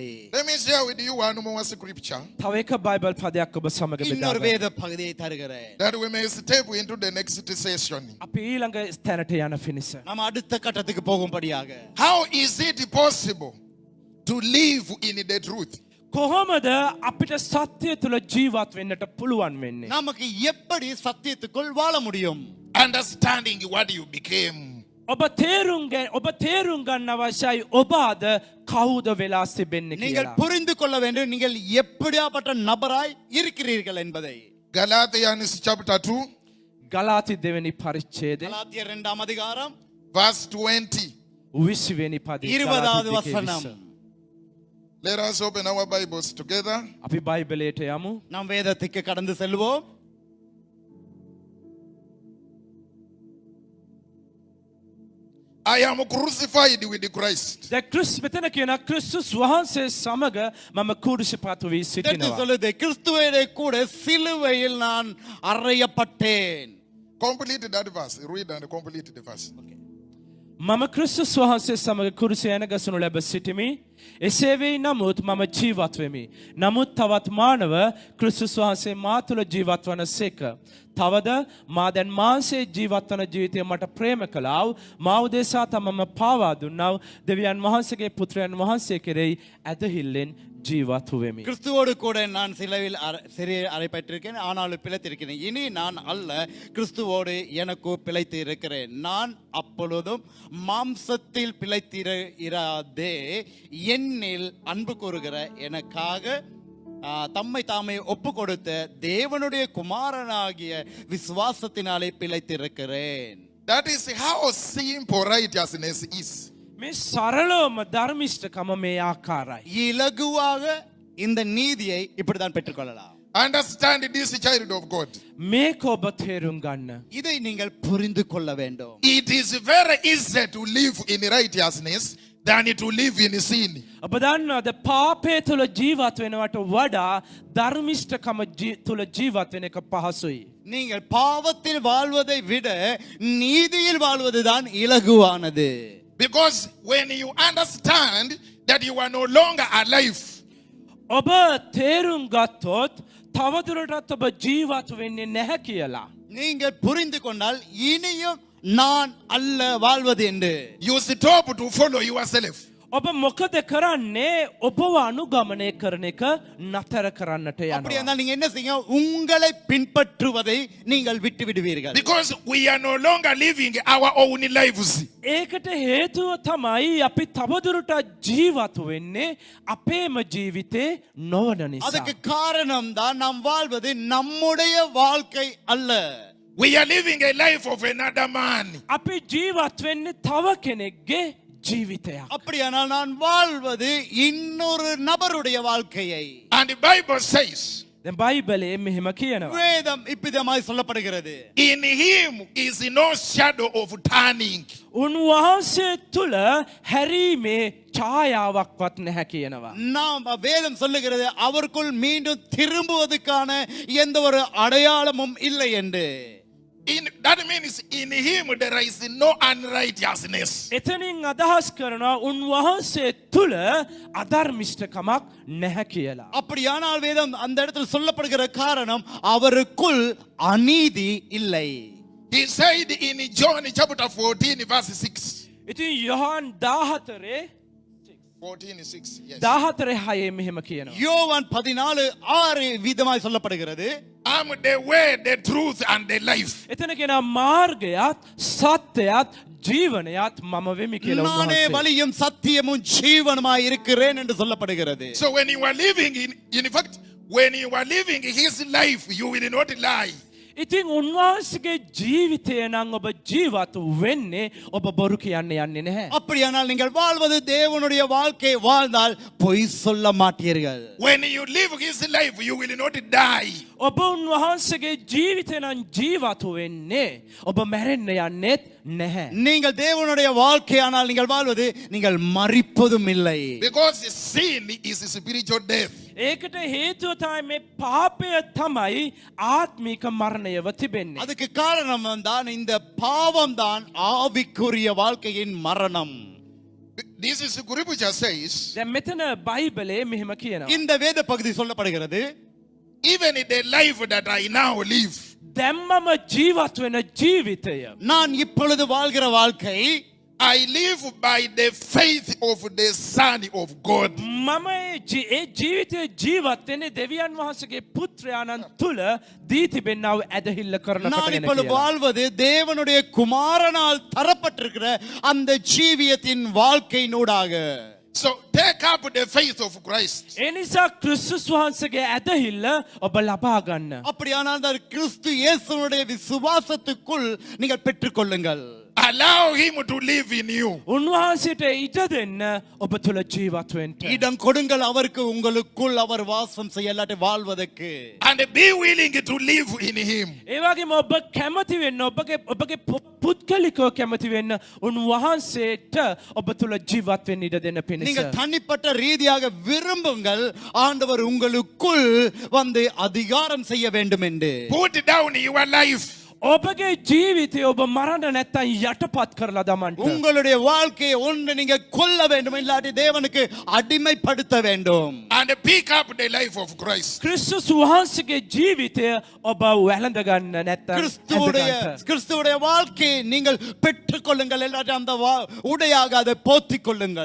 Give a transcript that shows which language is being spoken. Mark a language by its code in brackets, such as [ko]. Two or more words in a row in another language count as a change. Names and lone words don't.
[en] Let me share with you one more scripture [si] තව එක බයිබල් පදයක් ඔබ සමග [ta] இன்னொரு [si] බෙදා [ta] வேத பகுதியை தருகிறேன். [en] that we may step into the next session. [si] අපි ඊළඟ ස්ථානට යන පිණිස. [ta] நாம் அடுத்த கட்டத்துக்கு போகும்படியாக. [en] How is it possible to live in the truth? [si] කොහොමද අපිට සත්‍යය තුළ ජීවත් වෙන්නට පුළුවන් වෙන්නේ? [ta] நமக்கு எப்படி சத்தியத்துக்குள் வாழ முடியும்? [en] Understanding what you became. [si] ඔබ තේරුම් ගන්න අවශ්‍යයි ඔබ අද කවුද වෙලා තිබෙන්නේ [ta] நீங்கள் [si] කියලා. [ta] புரிந்து கொள்ள வேண்டும் நீங்கள் எப்படியாப்பட்ட நபராய் இருக்கிறீர்கள் என்பதை. [en] Galatians chapter 2 [si] ගලාති දෙවෙනි පරිච්ඡේදය [ta] கலாத்தியர் 2 அதிகாரம் [en] verse 20. [si] 20 වෙනි පදේ [ta] 20வது வசனம். [en] Let us open our Bibles together. [si] අපි බයිබලයට යමු. [ta] நாம் வேதத்துக்கு கடந்து செல்வோம். [en] I am crucified with Christ. [si] දැන් මෙතන කියන ක්‍රිස්තුස් වහන්සේ සමග මම කුරුසිපත් වී [ta] எடுத்து [si] සිටිනවා. [ta] சொல்லுது கிறிஸ்துவோட கூட சிலுவையில் நான் அறையப்பட்டேன். [en] Complete that verse. Read and complete the verse. [si] මම ක්‍රිස්තුස් වහන්සේ සමග කුරුසියන ගසනු ලැබ සිටිමි. එසේ වෙයි නමුත් මම ජීවත් වෙමි. නමුත් තවත් මානව ක්‍රිස්තුස් වහන්සේ මා තුළ ජීවත් වන සේක. තවද මා දැන් මාංශයේ ජීවත් වන ජීවිතය මට ප්‍රේම කළාව. මා උදෙසා තමම පාවා දුන්නාව. දෙවියන් වහන්සේගේ පුත්‍රයන් වහන්සේ කෙරෙහි ඇදහිල්ලෙන් ජීවත් වෙමි. [ta] கிறிஸ்துவோடு கூட நான் சிலுவையில் அறையப்பட்டிருக்கேன், ஆனாலும் பிழைத்திருக்கிறேன். இனி நான் அல்ல, கிறிஸ்துவோடு எனக்கு பிழைத்து இருக்கிறேன். நான் அப்பொழுதும் மாம்சத்தில் பிழைத்திராதே என்னில் அன்பு கூறுகிற எனக்காக தம்மை தாமே ஒப்பு கொடுத்த தேவனுடைய குமாரனாகிய விசுவாசத்தினாலே பிழைத்திருக்கிறேன். [en] That is how simple righteousness is. [si] මේ සරලවම ධර්මිෂ්ඨකම මේ ආකාරයි. [ta] இலகுவாக இந்த நீதியை இப்படிதான் பெற்றுக்கொள்ளலாம். [en] Understand this, child of God. [si] මේක ඔබ තේරුම් ගන්න. [ta] இதை நீங்கள் புரிந்து கொள்ள வேண்டும். [en] It is very easy to live in righteousness than to live in sin. [si] ඔබ දන්නවද පාපය තුළ ජීවත් වෙනවට වඩා ධර්මිෂ්ඨකම තුළ ජීවත් වෙන එක පහසුයි. [ta] நீங்கள் பாவத்தில் வாழ்வதை விட நீதியில் வாழ்வதுதான் இலகுவானது. [en] Because when you understand that you are no longer alive, [si] ඔබ තේරුම් ගත්තොත් තවදුරටත් ඔබ ජීවත් වෙන්නේ නැහැ කියලා. [ta] நீங்கள் புரிந்து கொண்டால் இனியும் நான் அல்ல வாழ்வது என்று [en] you stop to follow yourself. [si] ඔබ මොකද කරන්නේ ඔබව අනුගමනය කරන එක නතර කරන්නට [ta] அப்படி [si] යනවා. [ta] என்றால் நீங்க என்ன செய்யுங்க, உங்களை பின்பற்றுவதை நீங்கள் விட்டு விடுவீர்கள். [en] Because we are no longer living our own lives. [si] ඒකට හේතුව තමයි අපි තවදුරටත් ජීවත් වෙන්නේ අපේම ජීවිතේ නොවන නිසා. [ta] அதுக்கு காரணம் தான் நாம் வாழ்வது நம்முடைய வாழ்க்கை அல்ல. [en] We are living a life of another man. [si] අපි ජීවත් වෙන්නේ තව කෙනෙක්ගේ ජීවිතයක්. [ta] அப்படியானால் நான் வாழ்வது இன்னொரு நபருடைய வாழ்க்கையை. [en] And the Bible says, [si] දැන් බයිබලයේ මෙහෙම කියනවා. [ta] வேதம் இப்பிதமாய் சொல்லப்படுகிறது. [en] in him is no shadow of turning. [si] උන්වහන්සේ තුල හැරීමේ ඡායාවක්වත් නැහැ කියනවා. [ta] நாம் வேதம் சொல்லுகிறது அவருக்குள் மீண்டும் திரும்புவதற்கான எந்த ஒரு அடையாளமும் இல்லை என்று. [en] That means in him there is no unrighteousness. [si] එතනින් අදහස් කරනවා උන්වහන්සේ තුල අධර්මිෂ්ඨකමක් නැහැ කියලා. [ta] அப்படியானால் வேதம் அந்த இடத்தில் சொல்லப்படுகிற காரணம் அவருக்குள் அநீதி இல்லை. [en] He said in John chapter 14 verse 6. [si] ඉතින් යොහන් 14 [en] 14:6. Yes. [si] 14:6 මෙහෙම කියනවා. [ta] யோவான் 14:6 விதமாய் சொல்லப்படுகிறது. [en] I'm the way, the truth and the life. [si] එතන කියනවා මාර්ගයත් සත්‍යයත් ජීවනයත් මම වෙමි කියලා [ta] நானே [si] උන්වහන්සේ. [ta] வழியும் சத்தியமும் ஜீவனுமாய் இருக்கிறேன் என்று சொல்லப்படுகிறது. [en] So when you are living in fact, when you are living his life, you will not lie. [si] ඉතින් උන්වහන්සේගේ ජීවිතය නම් ඔබ ජීවත් වෙන්නේ ඔබ බොරු කියන්න යන්නේ නැහැ. [ta] அப்படியானால் நீங்கள் வாழ்வது தேவனுடைய வாழ்க்கை வாழ்ந்தால் பொய் சொல்ல மாட்டீர்கள். [en] When you live his life, you will not die. [si] ඔබ උන්වහන්සේගේ ජීවිතය නම් ජීවත් වෙන්නේ ඔබ මැරෙන්න යන්නේත් නැහැ. [ta] நீங்கள் தேவனுடைய வாழ்க்கையானால் நீங்கள் வாழ்வது நீங்கள் மரிப்பதும் இல்லை. [en] Because sin is spiritual death. [si] ඒකට හේතුව තමයි මේ පාපය තමයි ආත්මික මරණයව තිබෙන්නේ. [ta] அதுக்கு காரணம் தான் இந்த பாவம் தான் ஆவிக்குரிய வாழ்க்கையின் மரணம். [en] This is Guribuja says, [si] දැන් මෙතන බයිබලයේ මෙහෙම කියනවා. [ta] இந்த வேத பகுதி சொல்லப்படுகிறது. [en] even in the life that I now live, [si] දැන් මම ජීවත් වෙන ජීවිතය [ta] நான் இப்பொழுது வாழ்கிற வாழ்க்கை [en] I live by the faith of the Son of God. [si] මම ඒ ජීවිතය ජීවත් වෙන්නේ දෙවියන් වහන්සේගේ පුත්‍රයාණන් තුල දී තිබෙනා වූ ඇදහිල්ල කරන [ta] நான் [si] කොටගෙන [ta] இப்பொழுது [si] කියලා. [ta] வாழ்வது தேவனுடைய குமாரனால் தரப்பட்டிருக்கிற அந்த ஜீவியத்தின் வாழ்க்கையினூடாக. [en] So take up the faith of Christ. [si] ඒ නිසා ක්‍රිස්තුස් වහන්සේගේ ඇදහිල්ල ඔබ ලබා ගන්න. [ta] அப்படியானால் அந்த கிறிஸ்து இயேசுவுடைய விசுவாசத்துக்குள் நீங்கள் பெற்றுக்கொள்ளுங்கள். [en] Allow him to live in you. [si] උන්වහන්සේට ඉඩ දෙන්න ඔබ තුල ජීවත් වෙන්න. [ta] இடம் கொடுங்கள் அவருக்கு, உங்களுக்குள் அவர் வாசம் செய்யலாட்டி வாழ்வதற்கு. [en] And be willing to live in him. [si] ඒ වගේම ඔබ කැමති වෙන්න ඔබගේ පුද්ගලිකව කැමති වෙන්න උන්වහන්සේට ඔබ තුල ජීවත් වෙන්න ඉඩ දෙන්න පිණිස. [ta] நீங்கள் தனிப்பட்ட ரீதியாக விரும்புங்கள் ஆண்டவர் உங்களுக்குள் வந்து அதிகாரம் செய்ய வேண்டும் என்று. [en] Put down your life. [si] ඔබගේ ජීවිතය ඔබ මරන්න නැත්තම් යටපත් කරලා දමන්න. [ta] உங்களுடைய வாழ்க்கையை ஒன்று நீங்க கொல்ல வேண்டும், இல்லாட்டி தேவனுக்கு அடிமைப்படுத்த வேண்டும். [en] And pick up the life of Christ. [si] ක්‍රිස්තුස් වහන්සේගේ ජීවිතය ඔබ වැළඳ ගන්න නැත්තම් [ta] கிறிஸ்துவுடைய வாழ்க்கையை நீங்கள் பெற்றுக்கொள்ளுங்கள், இல்லாட்டி அந்த உடையாக அதை போத்திக் கொள்ளுங்கள்.